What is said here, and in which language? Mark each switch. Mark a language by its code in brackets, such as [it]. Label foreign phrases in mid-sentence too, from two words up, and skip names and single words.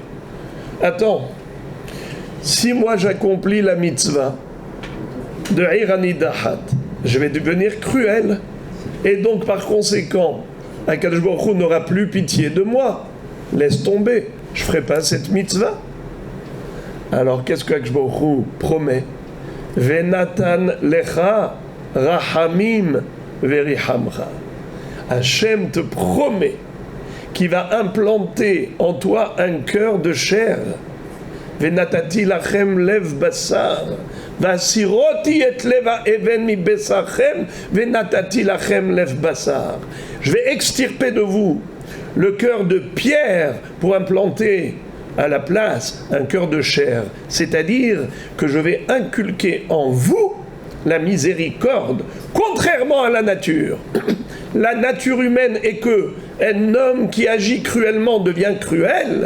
[fr] Attends, si moi j'accomplis la mitzvah de [he] עיר הנדחת, [fr] je vais devenir cruel. Et donc, par conséquent, Akadosh Baruch Hu n'aura plus pitié de moi. Laisse tomber, je ne ferai pas cette mitzvah. Alors, qu'est-ce que Akadosh Baruch Hu promet? [he] ונתן לך רחמים ורחמך. [fr] Hachem te promet qu'il va implanter en toi un cœur de chair. [he] ונתתי לכם לב בשר. והסרתי את לב האבן מבשרכם. ונתתי לכם לב בשר. [fr] Je vais extirper de vous le cœur de pierre pour implanter à la place un cœur de chair. C'est-à-dire que je vais inculquer en vous la miséricorde, contrairement à la nature. La nature humaine est que un homme qui agit cruellement devient cruel.